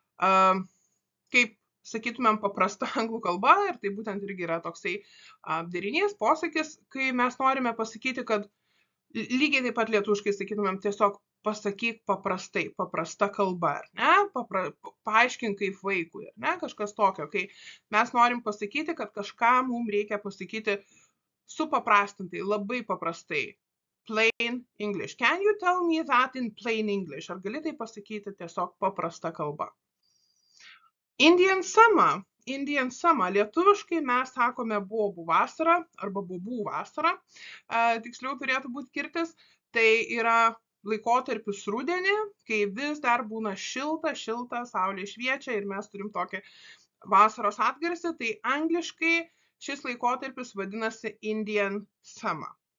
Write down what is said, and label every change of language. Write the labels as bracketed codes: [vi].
[lt] Kaip sakytumėm paprasta anglų kalba, ir tai būtent irgi yra toksai derinys, posakis, kai mes norime pasakyti, kad lygiai taip pat lietuviškai sakytumėm tiesiog pasakyk paprastai, paprasta kalba, ar ne? Paaiškink kaip vaikui, ar ne? Kažkas tokio, kai mes norim pasakyti, kad kažką mums reikia pasakyti supaprastintai, labai paprastai. [en] Plain English. Can you tell me that in plain English? [lt] Ar gali tai pasakyti tiesiog paprasta kalba? [en] Indian summer. Indian summer. [lt] Lietuviškai mes sakome bobų vasara arba bobų vasara. Tiksliau turėtų būti kirtis. Tai yra laikotarpis rudenį, kai vis dar būna šilta, saulė šviečia ir mes turim tokį vasaros atgarsį, tai angliškai šis laikotarpis vadinasi Indian summer.